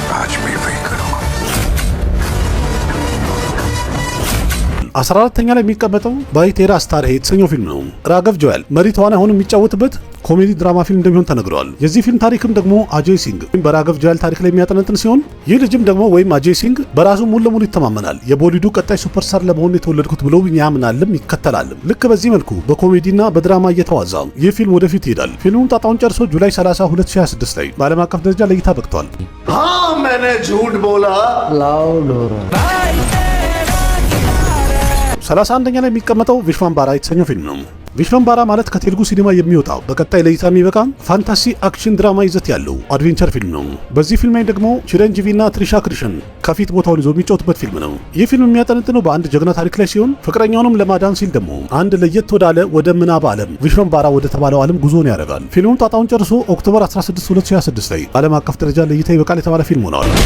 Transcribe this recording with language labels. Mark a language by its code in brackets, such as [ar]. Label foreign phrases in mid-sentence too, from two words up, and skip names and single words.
[am] 14ኛ ላይ የሚቀመጠው ባይቴራ ስታር ሄ የተሰኘው ፊልም ነው። ራገቭ ጆያል መሪ ተዋናይ ሆኖ የሚጫወትበት [en] comedy drama [am] ፊልም እንደሚሆን ተነግረዋል። የዚህ ፊልም ታሪክም ደግሞ አጄይ ሲንግ በራገቭ ጆያል ታሪክ ላይ የሚያጠነጥን ሲሆን ይህ ልጅም ደግሞ ወይም አጄይ ሲንግ በራሱ ሙሉ ለሙሉ ይተማመናል። የቦሊዱ ቀጣይ ሱፐርስታር ለመሆን የተወለድኩት ብሎ ያምናልም ይከተላልም። ልክ በዚህ መልኩ በኮሜዲና በድራማ እየተዋዛ ይህ ፊልም ወደፊት ይሄዳል። ፊልሙም ጣጣውን ጨርሶ ጁላይ 30 2026 ላይ በዓለም አቀፍ ደረጃ ለእይታ በቅቷል። [hi] मैंने झूठ बोला। [am] 31ኛ ላይ የሚቀመጠው ቪሽዋምባራ የተሰኘው ፊልም ነው። ቪሽዋምባራ ማለት ከቴሉጉ ሲኒማ የሚወጣው በቀጣይ ለእይታ የሚበቃ [en] fantasy action drama [am] ይዘት ያለው አድቬንቸር ፊልም ነው። በዚህ ፊልም ላይ ደግሞ ቺረንጂቪና ትሪሻ ክሪሽን ከፊት ቦታውን ይዞ የሚጫወቱበት ፊልም ነው። ይህ ፊልም የሚያጠነጥነው በአንድ ጀግና ታሪክ ላይ ሲሆን ፍቅረኛውንም ለማዳን ሲል ደግሞ አንድ ለየት ወዳለ ወደ ምናብ ዓለም ቪሽዋምባራ ወደ ተባለው ዓለም ጉዞን ያደርጋል። ፊልሙም ጣጣውን ጨርሶ ኦክቶበር 16 2026 ላይ ዓለም አቀፍ ደረጃ ለእይታ ይበቃል የተባለ ፊልም ሆነዋል።